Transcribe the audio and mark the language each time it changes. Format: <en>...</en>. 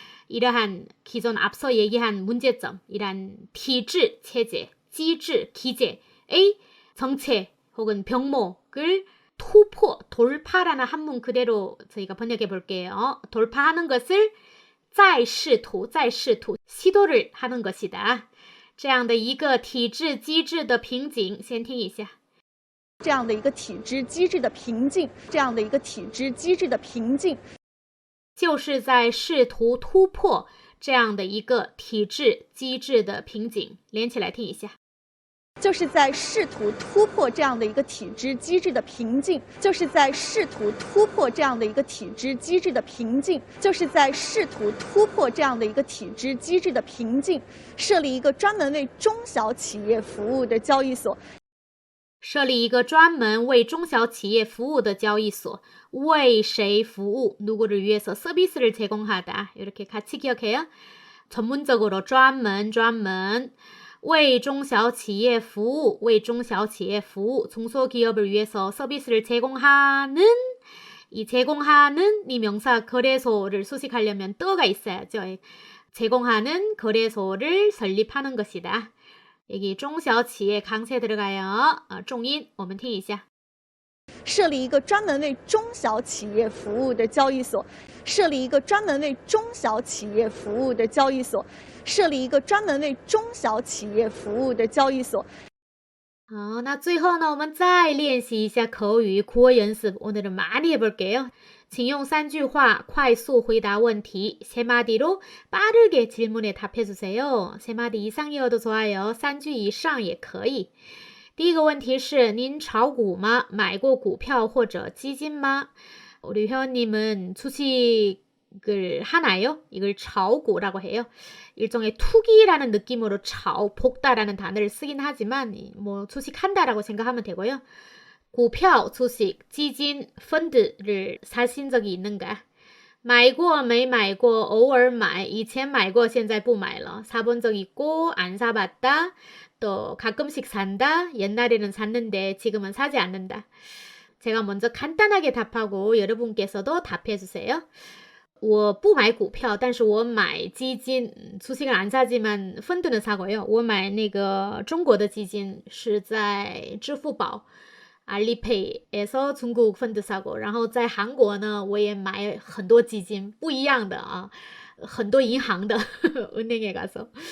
<ko>이러한 기존 앞서 얘기한 문제점, 이러한体制, 체제, 机制, 기제의 정체 혹은 병목을 돌파라는 한문 그대로 저희가 번역해 볼게요. 돌파하는 것을 再试图, 시도를 하는 것이다.</ko> <zh>这样的一个体制机制的瓶颈，先听一下。这样的一个体制机制的瓶颈，就是在试图突破这样的一个体制机制的瓶颈。连起来听一下。就是在试图突破这样的一个体制机制的瓶颈，就是在试图突破这样的一个体制机制的瓶颈，就是在试图突破这样的一个体制机制的瓶颈，设立一个专门为中小企业服务的交易所。设立一个专门为中小企业服务的交易所。为谁服务?</zh> <ko>누구를 위해서 서비스를 제공하다. 이렇게 같이 기억해요. 전문적으로</ko> <zh>专门为中小企业服务为中小企业服务</zh> <ko>중소기업을 위해서 서비스를 제공하는 이 제공하는 이 명사 거래소를 수식하려면 떠가 있어야죠. 제공하는 거래소를 설립하는 것이다. 여기 中小企业 강세 들어가요.</ko> <zh>重音我们听一下。设立一个专门为中小企业服务的交易所，设立一个专门为中小企业服务的交易所，设立一个专门为中小企业服务的交易所。好，那最后呢，我们再练习一下口语</zh> <ko>구어 연습. 오늘은 많이 해볼게요.</ko> <zh>请用3句话快速回答问题.</zh> <ko>3마디로 빠르게 질문에 답해주세요. 3마디 이상이어도 좋아요.</ko> <zh>3句以上也可以。第一个问题是您炒股吗? 买过股票或者基金吗?</zh> <ko>우리 회원님은 주식을 하나요? 이걸炒股라고 해요. 일종의 투기라는 느낌으로 볶다라는 단어를 쓰긴 하지만 뭐 주식한다라고 생각하면 되고요. 股票, 주식, 基金, 펀드를 사신 적이 있는가?</ko> <zh>买过没买过偶尔买以前买过现在不买了</zh> <ko>사본 적 있고 안 사봤다 또 가끔씩 산다 옛날에는 샀는데 지금은 사지 않는다. 제가 먼저 간단하게 답하고 여러분께서도 답해주세요.</ko> <zh>我不买股票但是我买基金</zh> <ko>주식을 안 사지만 펀드는 사고요.</ko> <zh>我买那个中国的基金是在支付宝</zh> <ko>알리페이에서 중국 펀드 사고</ko> <zh>然后在韩国呢我也买很多基金不一样的啊很多银行的</zh> <ko>은행에 가서</ko>